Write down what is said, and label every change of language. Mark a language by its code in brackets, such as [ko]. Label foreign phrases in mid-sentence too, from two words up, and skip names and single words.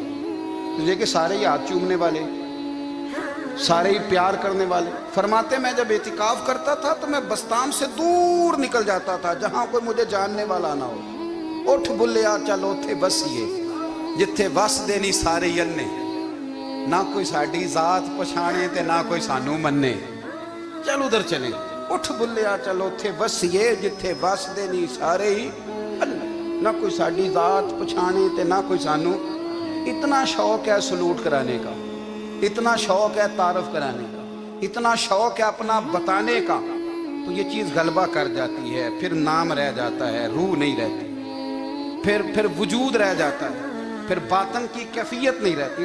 [ur] تجھے کہ سارے ہی ہاتھ چومنے والے, سارے ہی پیار کرنے والے. فرماتے میں جب اعتکاف کرتا تھا تو میں بستام سے دور نکل جاتا تھا جہاں کوئی مجھے جاننے والا نہ ہو. [pa] اٹھ بلیا چلو تھے بسیے جتھے وس دینی سارے ینے, نہ کوئی ساڈی ذات پچھانے تے نہ کوئی سانو مننے. [ur] چل ادھر چلیں. [pa] اٹھ بلیا چلو تھے بسیے جتھے وس دینی سارے ہی, نہ کوئی ساڈی ذات پچھانے تے نہ کوئی سانو. [ur] اتنا شوق ہے سلوٹ کرانے کا, اتنا شوق ہے تعارف کرانے کا, اتنا شوق ہے اپنا بتانے کا, تو یہ چیز غلبہ کر جاتی ہے. پھر نام رہ جاتا ہے, روح نہیں رہتی, پھر وجود رہ جاتا ہے, پھر باطن کی کیفیت نہیں رہتی.